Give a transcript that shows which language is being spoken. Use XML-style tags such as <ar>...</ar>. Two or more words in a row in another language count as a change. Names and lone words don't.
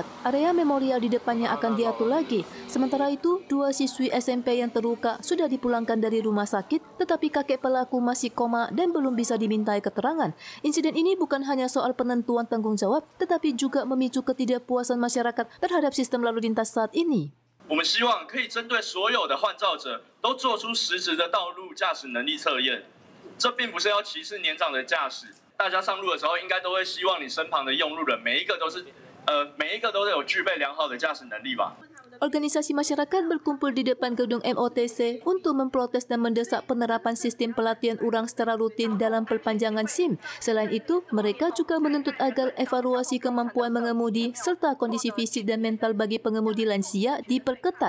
<id>Area memorial di depannya akan diatur lagi. Sementara itu, 2 siswi SMP yang terluka sudah dipulangkan dari rumah sakit, tetapi kakek pelaku masih koma dan belum bisa dimintai keterangan. Insiden ini bukan hanya soal penentuan tanggung jawab, tetapi juga memicu ketidakpuasan masyarakat terhadap sistem lalu lintas saat ini.</id> <zh>我们希望可以针对所有的患照者都做出实质的道路驾驶能力测验。这并不是要歧视年长的驾驶。 大家上路的时候，应该都会希望你身旁的用路人每一个都有具备良好的驾驶能力吧。</zh> <id>Organisasi masyarakat berkumpul di depan gedung MOTC untuk memprotes dan mendesak penerapan sistem pelatihan ulang secara rutin dalam perpanjangan SIM. Selain itu, mereka juga menuntut agar evaluasi kemampuan mengemudi serta kondisi fisik dan mental bagi pengemudi lansia diperketat.</id>